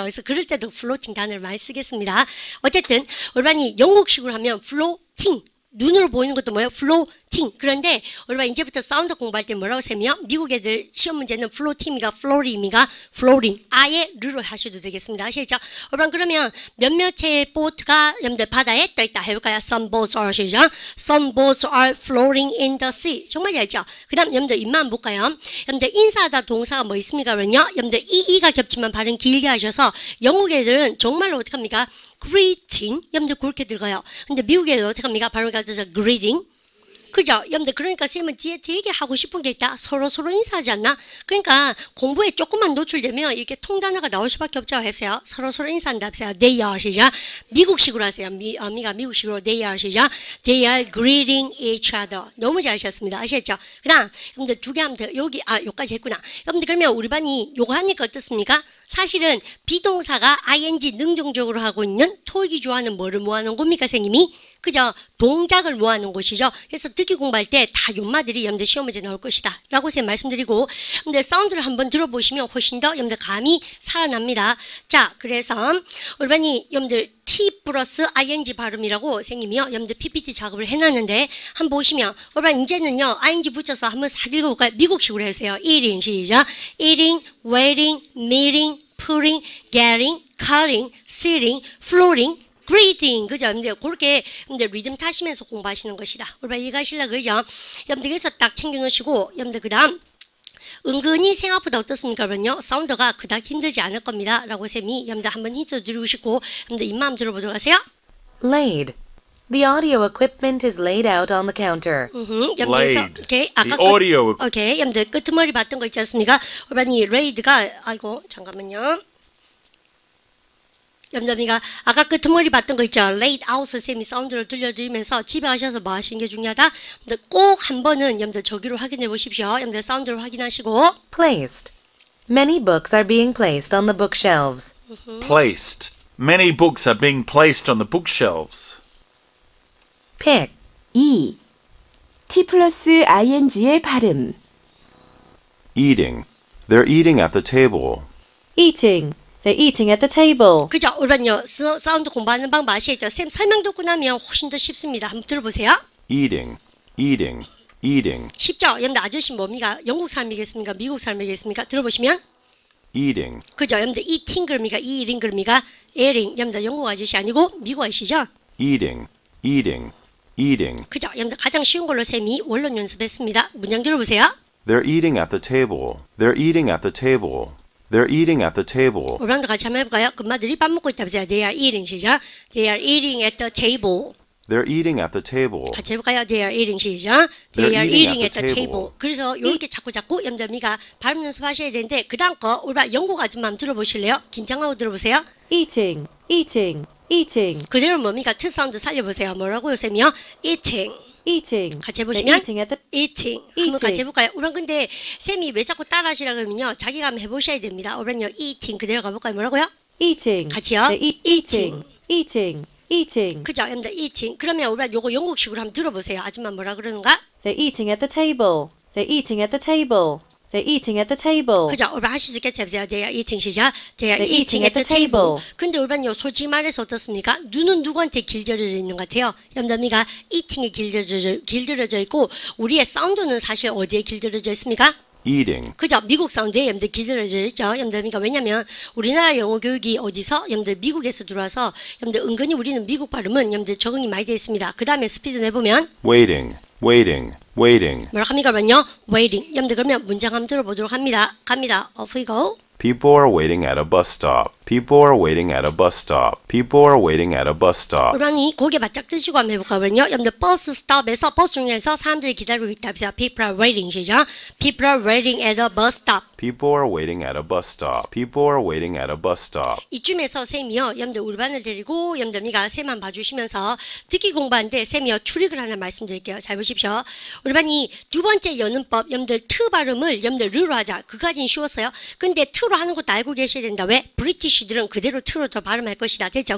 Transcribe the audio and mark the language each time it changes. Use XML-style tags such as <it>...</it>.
<ko>그래서 그럴 때도 플로팅 단어를 많이 쓰겠습니다. 어쨌든 우리반이 영국식으로 하면 플로팅, 눈으로 보이는 것도 뭐예요? 플로팅. 그런데 우리가 이제부터 사운드 공부할 때 뭐라고 쌤이요? 미국 애들 시험 문제는 플로팅이가 플로링이가 플로링. 아예 르로 하셔도 되겠습니다. 아시겠죠? 우리가 그러면 몇몇의 보트가 여러분들 바다에 떠 있다 해볼까요?</ko> <en>Some boats are</en> <ko>시죠?</ko> <en>Some boats are floating in the sea.</en> <ko>정말 잘죠? 그 다음 여러분들 입만 볼까요? 여러분들 인사하다 동사가 뭐 있습니까? 그러면요. 여러분들 이가 겹치면 발음 길게 하셔서 영국 애들은 정말로 어떡합니까?</ko> <en>greeting.</en> <ko>여러분들 그렇게 들어가요. 근데 미국 애들 어떡합니까? 발음이 가져서 greeting. 그죠? 여러분들 그러니까 쌤은 뒤에 되게 하고 싶은 게 있다. 서로 인사하지 않나? 그러니까 공부에 조금만 노출되면 이렇게 통단어가 나올 수밖에 없죠. 해보세요. 서로 인사한다. 해보세요.</ko> <en>They are</en> <ko>시작. 미국식으로 하세요. 미가 미국식으로</ko> <en>they are</en> <ko>시작.</ko> <en>They are greeting each other.</en> <ko>너무 잘하셨습니다. 아시겠죠? 그 다음 여러분들 두 개 하면 더 여기 요까지 했구나. 여러분들 그러면 우리 반이 요거 하니까 어떻습니까? 사실은 비동사가 ing 능동적으로 하고 있는 토익이 좋아하는 뭐를 모아놓은 겁니까 선생님이? 그죠? 동작을 모아놓은 곳이죠. 그래서 듣기 공부할 때 다 연마들이 여러분들 시험 문제 나올 것이다 라고 제가 말씀드리고, 여러분들 사운드를 한번 들어보시면 훨씬 더 여러분들 감이 살아납니다. 자, 그래서 우리반이 여러분들 T 플러스 ing 발음이라고 선생님이요 여러분들 PPT 작업을 해놨는데 한번 보시면 우리반 이제는요 ing 붙여서 한번 싹 읽어볼까요? 미국식으로 해주세요. eating 시작.</ko> <en>eating, waiting, meeting, putting, getting, cutting, sitting, floating, greeting.</en> <ko>그죠? 여러분들 그렇게 여러분들 리듬 타시면서 공부하시는 것이다. 우리 이해가실라 그죠? 여러분들 그래서 딱 챙겨놓으시고 여러분들 그 다음 은근히 생각보다 어떻습니까? 그러면요 사운드가 그닥 힘들지 않을 겁니다 라고 쌤이 여러분들 한번 힌트 드리고 싶고 여러분들 입마음 들어보도록 하세요.</ko> <en>Laid. The audio equipment is laid out on the counter. Laid.</en> <ko>오케이.</ko> <en>The audio.</en> <ko>오케이. 여러분들 끄트머리 봤던 거 있지 않습니까? 우리 레이드가 아이고 잠깐만요. 여러분들 아까 끄트머리 봤던 거 있죠? laid out 쌤이 사운드를 들려드리면서 집에 가셔서 뭐 하시는 게 중요하다? 꼭 한 번은 여러분들 저기로 확인해 보십시오. 여러분들 사운드를 확인하시고.</ko> <en>Placed. Many books are being placed on the bookshelves. Placed. Many books are being placed on the bookshelves. Pick. 2.</en> <ko>T 플러스 ing의 발음.</ko> <en>Eating. They're eating at the table. Eating. They're eating at the table.</en> <ko>그죠? 우리는요 사운드 공부하는 방법 아시겠죠? 쌤 설명 듣고 나면 훨씬 더 쉽습니다. 한번 들어보세요.</ko> <en>Eating. Eating. Eating.</en> <ko>쉽죠? 여러분들 아저씨 뭡니까? 영국 사람이겠습니까? 미국 사람이겠습니까? 들어보시면</ko> <en>Eating.</en> <ko>그죠? 여러분들 eating 그럽니까? eating 그럽니까?</ko> <en>eating.</en> <ko>여러분들 영국 아저씨 아니고 미국 아저씨죠?</ko> <en>Eating. Eating. Eating.</en> <ko>그죠? 여러분들 가장 쉬운 걸로 쌤이 원론 연습했습니다. 문장 들어보세요.</ko> <en>They're eating at the table. They're eating at the table. They're eating at the table.</en> <ko>우리랑도 같이 한번 해볼까요? 금마들이 밥 먹고 있다 보세요.</ko> <en>They are eating</en> <ko>시작.</ko> <en>They are eating at the table. They're eating at the table.</en> <ko>같이 해볼까요?</ko> <en>They are eating</en> <ko>시작.</ko> <en>They are eating at the table.</en> <ko>그래서 이렇게 자꾸 여러분들 미가 발음 연습하셔야 되는데 그 다음 거 우리 영국 아줌마 한번 들어보실래요? 긴장하고 들어보세요.</ko> <en>Eating. Eating. Eating.</en> <ko>그대로 뭡니까? 트 사운드 살려보세요. 뭐라고요, 쌤이요? Eating.</ko> <en>Eating.</en> <ko>같이</ko> <en>They're</en> <ko>해보시면</ko> <en>eating at the</en> <ko>eating. 한번 같이 해볼까요? 우선 근데 쌤이 왜 자꾸 따라하시라 그러면요 자기가 한번 해보셔야 됩니다. 우선요 eating 그대로 가볼까요? 뭐라고요?</ko> <en>eating.</en> <ko>같이요.</ko> <en>They're eating. Eating. Eating.</en> <ko>그죠? 여러분들 eating. 그러면 우리 요거 영국식으로 한번 들어보세요. 아줌마 뭐라 그러는가?</ko> <en>They're eating at the table. They're eating at the table. They're eating at the table.</en> <ko>그죠? 우리 하실 수 있겠지? 해보세요.</ko> <en>They are eating</en> <ko>시작.</ko> <en>They are They're eating eating at the at the table. table.</en> <ko>근데 우리는요 솔직히 말해서 어떻습니까? 눈은 누구한테 길들여져 있는 것 같아요? 여러분들이가 eating에 길들여져 있고 우리의 사운드는 사실 어디에 길들여져 있습니까?</ko> <en>eating,</en> <ko>그죠? 미국 사운드에 여러분들 기다려져 있죠. 여러분들 그러니까 왜냐면 우리나라 영어 교육이 어디서 여러분들 미국에서 들어와서 여러분들 은근히 우리는 미국 발음은 여러분들 적응이 많이 되어 있습니다. 그 다음에 스피드 내보면</ko> <en>waiting, waiting, waiting.</en> <ko>뭐라 합니까? 그러면요, waiting. 여러분들 그러면 문장 한번 들어보도록 합니다. 갑니다.</ko> <en>Off we go. People are waiting at a bus stop. People are waiting at a bus stop. People are waiting at a bus stop.</en> <ko>그러니 고개 바짝 드시고 한번 해볼까 그러면요. 여러분들 버스 스톱에서 버스 중에서 사람들이 기다리고 있다. 그래서</ko> <en>people are waiting</en> <ko>시죠.</ko> <en>People are waiting at a bus stop. People are waiting at a bus stop. People are waiting at a bus stop.</en> <ko>이쯤에서 쌤이요. 여러분들 우리 반을 데리고 여러분들이가 쌤만 봐주시면서 듣기 공부하는데 쌤이요. 추릭을 하나 말씀드릴게요. 잘 보십시오. 우리 반이 두 번째 여는법 여러분들 트 발음을 여러분들 르로 하자. 그까지는 쉬웠어요. 근데 트로 하는 것도 알고 계셔야 된다. 왜? 브리티시들은 그대로 트로 더 발음할 것이다. 됐죠?</ko>